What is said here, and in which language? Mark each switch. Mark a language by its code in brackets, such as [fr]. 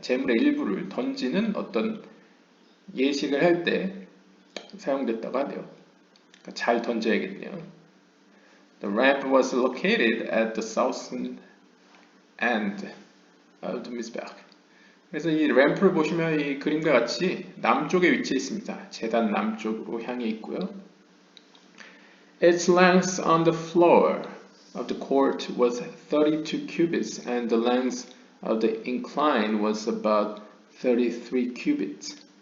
[ko] 재물의 일부를 던지는 어떤 예식을 할 때 사용됐다고 하네요. 그러니까 잘 던져야겠네요. [en] The ramp was located at the southern end of the mizbeach. [ko] 그래서 이 램프를 보시면 이 그림과 같이 남쪽에 위치해 있습니다. 제단 남쪽으로 향해 있고요. [en] Its length on the floor of the court was 32 cubits and the length of the incline was about 33 cubits.